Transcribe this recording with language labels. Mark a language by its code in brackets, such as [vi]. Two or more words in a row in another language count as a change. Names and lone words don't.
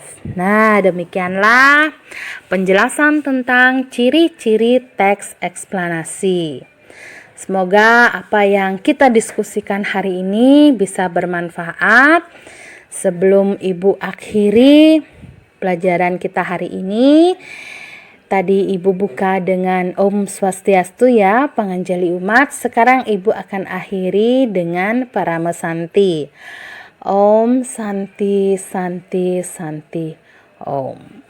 [id] Nah, demikianlah penjelasan tentang ciri-ciri teks eksplanasi. Semoga apa yang kita diskusikan hari ini bisa bermanfaat. Sebelum Ibu akhiri pelajaran kita hari ini, tadi Ibu buka dengan [sa] Om Swastiastu [id] ya, panganjali umat. Sekarang Ibu akan akhiri dengan Parama Santi. [sa] Om Santi Santi Santi Om.